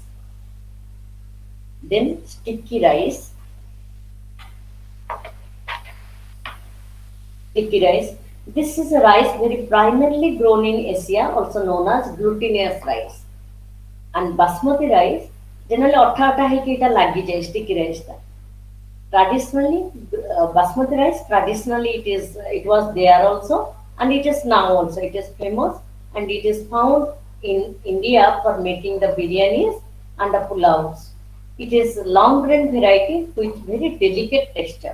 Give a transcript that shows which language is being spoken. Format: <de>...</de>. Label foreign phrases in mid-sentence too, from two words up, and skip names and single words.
<en>Then sticky rice. Sticky rice. This is a rice very primarily grown in Asia, also known as glutinous rice. And basmati rice, generally</en> <or>ଅଠା ଅଠା ହେଇକି ଏଇଟା ଲାଗିଯାଏ</or> <en>sticky rice ଟା. Traditionally, basmati rice, traditionally it was there also and it is now also, it is famous and it is found in India for making the biryanis and the pulaus. It is long grain variety with very delicate texture.</en>